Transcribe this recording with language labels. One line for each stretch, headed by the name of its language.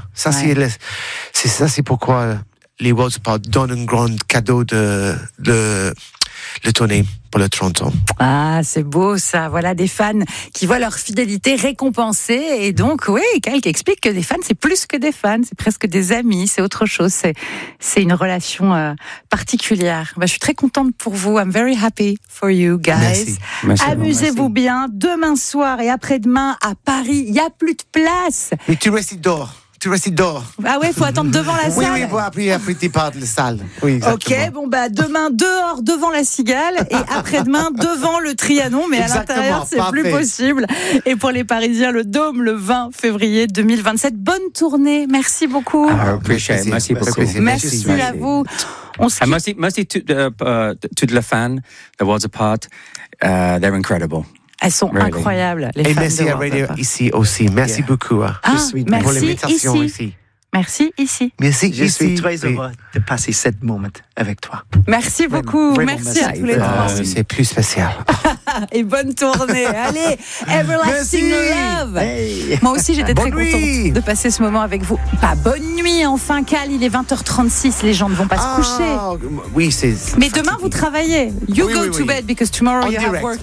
French: C'est pourquoi les Worlds Apart donnent un grand cadeau de tournée pour le 30 ans. Ah, c'est beau ça. Voilà des fans qui voient leur fidélité récompensée. Et donc, oui, quelqu'un explique que des fans, c'est plus que des fans. C'est presque des amis. C'est autre chose. C'est une relation particulière. Bah, je suis très contente pour vous.
English: I'm very happy for you guys.
French: Merci. Amusez-vous bien. Demain soir et après-demain à Paris, il n'y a plus de place. Mais tu restes dehors. Tu restes dehors. Ah ouais, il faut attendre devant la salle. Oui, après tu pars de la salle. Oui, exactement. Ok, bon, bah demain dehors devant la Cigale et après-demain devant le Trianon, mais exactement, à l'intérieur, c'est parfait. Plus possible. Et pour les Parisiens, le Dôme le 20 février 2027. Bonne tournée, merci beaucoup. Merci beaucoup. Merci à vous. Merci à tous les fans, The Worlds Apart.
English: They're incredible.
French: Elles sont incroyables, les femmes. Et merci à Radio ici aussi. Merci beaucoup. Merci pour l'invitation ici. Merci ici. Merci ici. Je suis très heureux de passer cette moment avec toi. Merci beaucoup. Merci à tous les trois. C'est plus spécial. Et bonne tournée. Allez, Everlasting Merci.
English: Love. Hey.
French: Moi aussi, j'étais bonne très nuit. Contente de passer ce moment avec vous. Bah, bonne nuit, enfin, Cal. Il est 20h36. Les gens ne vont pas se coucher. Oui, c'est. Mais fatigué. Demain, vous travaillez.
English: You go to bed because tomorrow you have work.